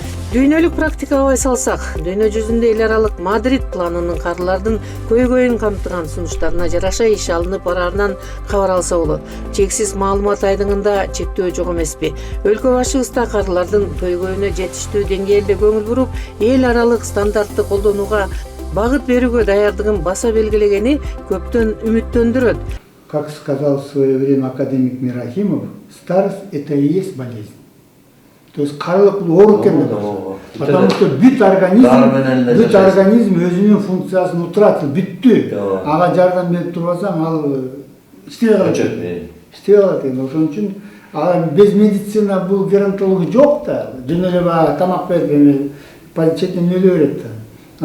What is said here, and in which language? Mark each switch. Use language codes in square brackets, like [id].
[ky] Дүйнөлүк практикага бай салсак, дүйнө жүзүндө эл аралык Мадрид планынын карылардын көйгөйүн камтыган сунуштарына жараша иш алынып бараарынан кабар алса болот. Чексиз маалымат айдыңында чектөө жок эмеспи? Өлкө башыбызда карылардын көйгөйүнө жетиштүү деңгээлде көңүл буруп, эл аралык стандартты колдонууга багыт берүүгө даярдыгын баса белгилегени көптөн үмүттөндүрөт. [ru] Как сказал в свое время академик Мирахимов, старость – это и есть болезнь. [ky] То есть карлык бул оору экен. [ru] Потому что [ky] бүт организм өзүнүн функциясын утуратты, бүттү. Ага жардам берип турбасаң, ал иштебей калат. Иштебей калат экен. Ошон үчүн [ru] без медицина [ky] бул геронтология жок да. Жөн эле баягы тамак берип, четинен өлө берет да.